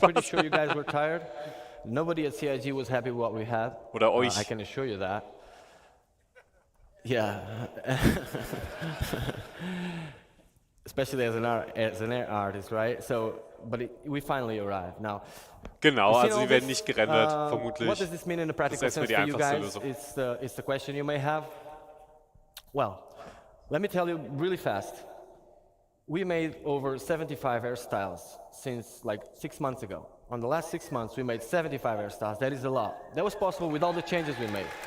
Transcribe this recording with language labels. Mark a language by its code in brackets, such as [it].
[en] pretty sure you guys were tired. Nobody at CIG was happy with what we had. [de] Oder euch. [en] I can assure you that. Yeah. Especially as an artist, right? So, but we finally arrived. Now, [de] genau, also die werden nicht gerendert, vermutlich. [en] What does this mean in a practical sense for you guys? It's the question you may have. Well, let me tell you really fast. We made over 75 hairstyles since like 6 months ago. On the last 6 months, we made 75 hairstyles. That is a lot. That was possible with all the changes we made.